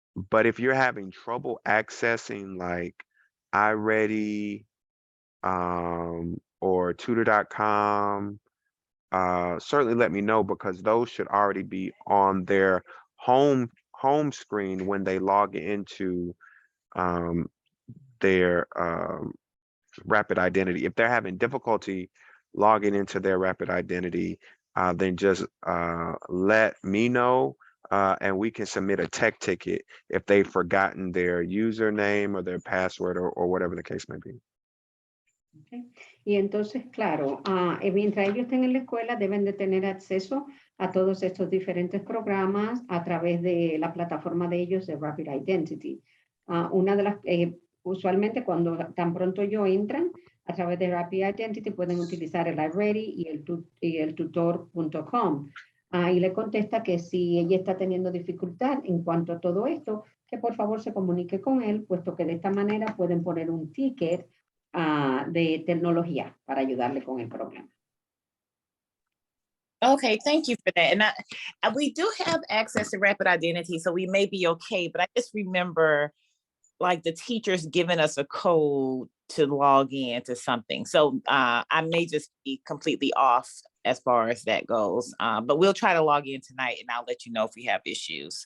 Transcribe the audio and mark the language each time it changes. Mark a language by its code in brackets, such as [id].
[en] But if you're having trouble accessing like iReady or tutor.com, certainly let me know, because those should already be on their home screen when they log into their rapid identity. If they're having difficulty logging into their rapid identity, then just let me know, and we can submit a tech ticket if they've forgotten their username or their password or whatever the case may be. Okay. [es] Y entonces, claro, mientras ellos estén en la escuela, deben de tener acceso a todos estos diferentes programas a través de la plataforma de ellos de Rapid Identity. Una de las, usualmente cuando tan pronto ellos entran a través de Rapid Identity, pueden utilizar el iReady y el tutor.com. Y le contesta que si ella está teniendo dificultad en cuanto a todo esto, que por favor se comunique con él, puesto que de esta manera pueden poner un ticket de tecnología para ayudarle con el problema. [en] Okay, thank you for that. And we do have access to rapid identity, so we may be okay, but I just remember like the teachers giving us a code to log in to something. So I may just be completely off as far as that goes, but we'll try to log in tonight and I'll let you know if we have issues.